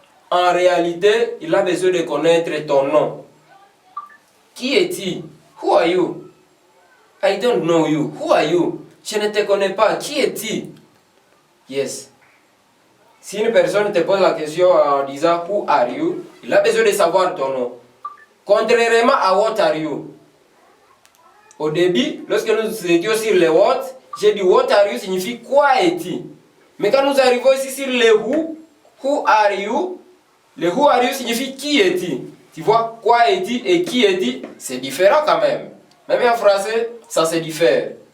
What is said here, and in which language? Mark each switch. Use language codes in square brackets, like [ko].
[fr] en réalité, il a besoin de connaître ton nom. Qui es-tu? [en] Who are you? I don't know you. Who are you? [fr] Je ne te connais pas. Qui es-tu? [en] Yes. [fr] Si une personne te pose la question en disant Who are you? Il a besoin de savoir ton nom. Contrairement à What are you? Au début, lorsque nous étions sur le What, j'ai dit What are you signifie quoi es-tu? Mais quand nous arrivons ici sur le Who are you? Le Who are you signifie qui es-tu? Tu vois, quoi es-tu et qui es-tu? C'est différent quand même. Même en français, ça se diffère.